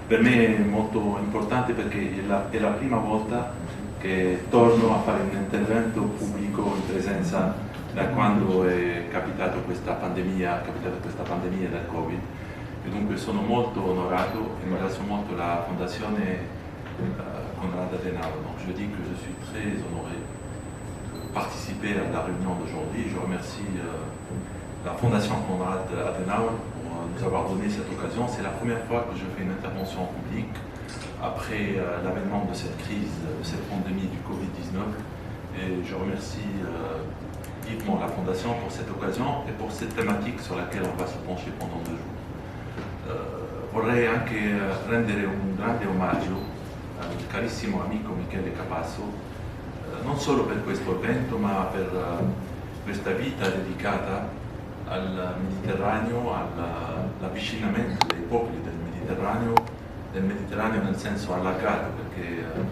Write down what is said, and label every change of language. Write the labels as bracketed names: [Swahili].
[Italian] Per me è molto importante perché è la prima volta che torno a fare un intervento pubblico in presenza da quando è capitata questa pandemia del Covid. E dunque sono molto onorato et ringrazio molto la Fondazione Konrad Adenauer. [French] Donc je dis que je suis très honoré de participer à la réunion d'aujourd'hui. Je remercie la Fondation Konrad Adenauer pour nous avoir donné cette occasion. C'est la première fois que je fais une intervention publique après l'avènement de cette crise, de cette pandémie du Covid-19. Et je remercie vivement la Fondation pour cette occasion et pour cette thématique sur laquelle on va se pencher pendant 2 jours. [Italian] Vorrei anche rendere un grande omaggio al carissimo amico Michele Capasso, non solo per questo evento, ma per questa vita dedicata al Mediterraneo, all'avvicinamento dei popoli del Mediterraneo nel senso allargato, perché